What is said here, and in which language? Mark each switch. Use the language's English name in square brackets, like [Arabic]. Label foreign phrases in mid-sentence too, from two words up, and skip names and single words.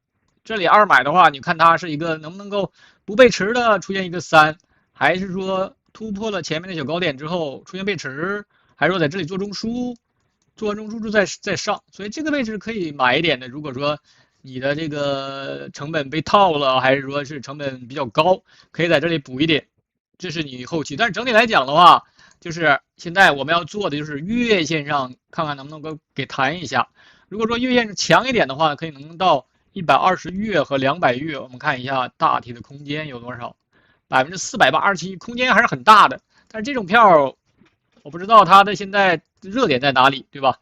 [Chinese] 這裡2買的話，你看它是一個能不能夠不背馳的出現一個3，還是說突破了前面的小高點之後出現背馳，還是說在這裡做中樞，做完中樞之後再上，所以這個位置可以買一點的。如果說你的這個成本被套了，還是說是成本比較高，可以在这裡補一點，這是你後期。但是整體來講的話，就是現在我們要做的就是月線上看看能不能夠給彈一下， 如果说月線強一點的話，可以能到120月和200月。我們看一下大體的空間有多少，487%，空間還是很大的。但是這種票，我不知道它的現在熱點在哪裡，對吧？